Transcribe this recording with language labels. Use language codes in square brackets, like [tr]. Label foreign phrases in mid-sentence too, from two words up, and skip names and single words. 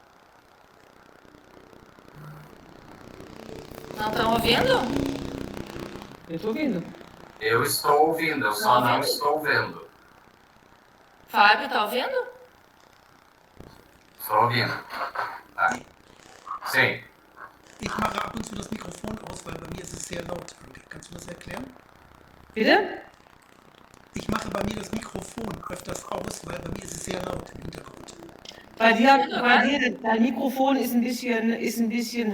[pt] Não estão ouvindo? Eu estou ouvindo. Eu estou ouvindo, eu só Não não ouvindo? estou vendo. Fábio, tá ouvindo? Estou ouvindo. Tá. Sim. [de] Ich mache ab und zu das Mikrofon aus, weil bei mir ist es sehr laut. Kannst du das erklären? Bitte? Ich mache bei mir das Mikrofon öfters aus, weil bei mir ist es sehr laut im Hintergrund. Bei dir, dein Mikrofon ist ein bisschen,